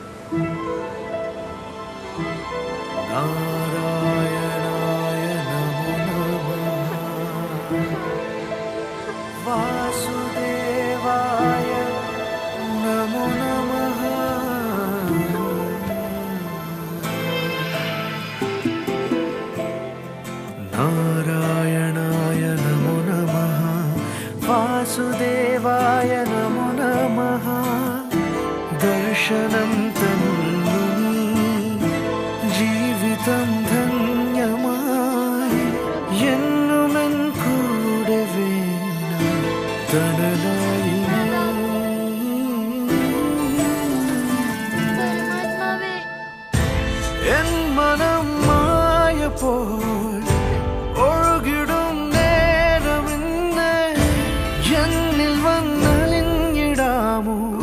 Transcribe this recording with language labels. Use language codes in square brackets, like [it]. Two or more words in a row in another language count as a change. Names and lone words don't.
[sa] नारायणाय नमो नमः वासुदेवाय नमो नमः नारायणाय नमो नमः वासुदेवाय नमो नमः [ml] ദർശനം തന്നുനി ജീവിതം ധന്യമായ എന്നുമെൻ കൂടെ വേണം തണലായി എൻ മനം മായപ്പോൾ ഒഴുകിടും നേരമിന്ന് എന്നിൽ വന്നലിഞ്ഞിടാമോ